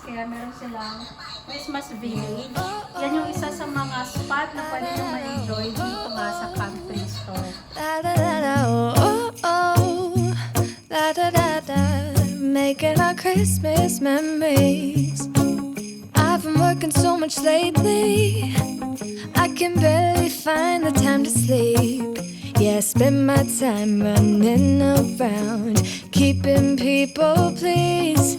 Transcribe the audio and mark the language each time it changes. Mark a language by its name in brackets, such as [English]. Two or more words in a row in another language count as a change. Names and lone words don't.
[Filipino] Kaya meron silang Christmas Village. Yan yung isa sa mga spot na pwede nyo ma-enjoy dito nga sa Camp Bristow. La da da da, oh oh oh, la da da da, [English] making our Christmas memories. I've been working so much lately, I can barely find the time to sleep. Yeah, I spend my time running around, keeping people pleased.